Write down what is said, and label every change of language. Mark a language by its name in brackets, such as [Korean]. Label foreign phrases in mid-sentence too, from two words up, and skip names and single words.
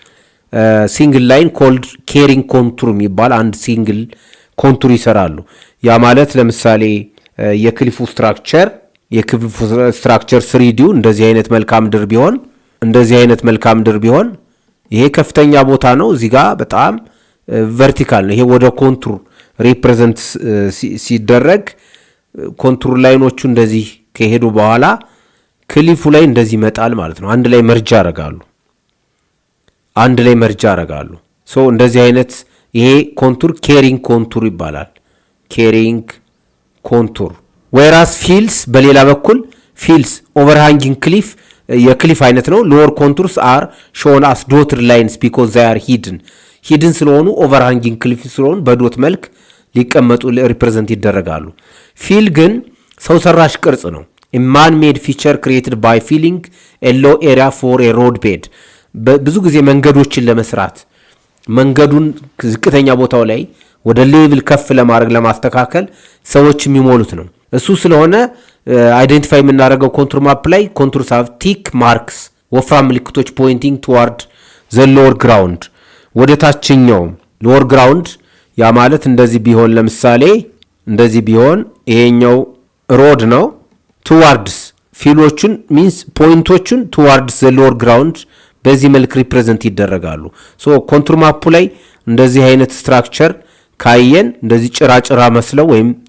[English] single line called carrying contour [Amharic] የሚባል አንድ [English] single contour [Amharic] ይሰራሉ። ያ ማለት ለምሳሌ የክሊፉ ስትራክቸር ስሪዲው እንደዚህ አይነት መልክዓ ምድር ቢሆን ይሄ ከፍተኛ ቦታ ነው። እዚህ ጋር በጣም ቨርቲካል ነው። ይሄ ወደ [English] contour represent [Amharic] ሲደረግ ኮንቱር ላይኖቹ እንደዚህ ከሄዱ በኋላ ክሊፉ ላይ እንደዚህ ይመጣል ማለት ነው። አንድ ላይ መርጃ ያደርጋሉ። ሶ እንደዚህ አይነት ይሄ [English] contour carrying contour [Amharic] ይባላል። [English] carrying contour whereas fields [Amharic] በሌላ በኩል [English] fields overhanging cliff [Amharic] የክሊፍ አይነት ነው [English] lower contours are shown as dotted lines because they are hidden [Amharic] ስለሆኑ [English] overhanging cliff [Amharic] ስለሆኑ በዶት መልክ ሊቀመጡ ሪፕሬዘንት ይደረጋሉ fill ግን ሰው ሰራሽ ቅርጽ ነው [English] a man made feature created by filling a low area for a road bed [Amharic] ብዙ ጊዜ መንገዶችን ለመስራት መንገዱን ዝቅተኛ ቦታው ላይ ወደ ሌቭል ከፍ ለማድረግ ለማስተካከል ሰዎች የሚሞሉት ነው እሱ ስለሆነ አይደንቲፋይ የምናደርገው [English] contour map [Amharic] ላይ [English] contours have tick marks [Amharic] ወፍራም ምልክቶች [English] pointing toward the lower ground [Amharic] ወደ ታችኛው [English] lower ground [Amharic] ያ ማለት እንደዚህ ቢሆን ለምሳሌ እንደዚህ ቢሆን ይሄኛው ሮድ ነው ቱዋርድስ ፊሎቹን ሚንስ ፖይንቶቹን [English] towards the lower ground [Amharic] በዚህ መልክ ሪፕሬዘንት ይደረጋሉ ሶ ኮንቱር ማፑ ላይ እንደዚህ አይነት ስትራክቸር ካየን እንደዚህ ጭራጭራ መስለው ወይም